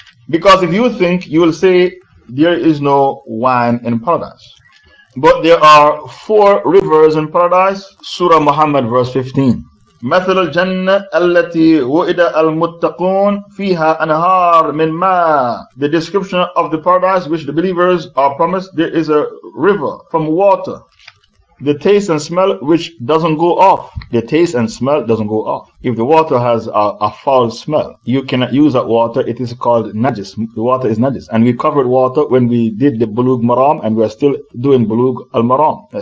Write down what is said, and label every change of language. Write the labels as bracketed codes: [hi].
[en] Because if you think, you will say there is no wine in paradise. But there are 4 rivers in paradise. Surah Muhammad verse 15. [ar] مثل الجنة التي وعد المتقون فيها أنهار من ماء. [en] The description of the paradise which the believers are promised, there is a river from water. The taste and smell which doesn't go off. The taste and smell doesn't go off. If the water has a foul smell, you cannot use that water. It is called najis. The water is najis. And we covered water when we did the bulug maram, and we are still doing bulug al maram.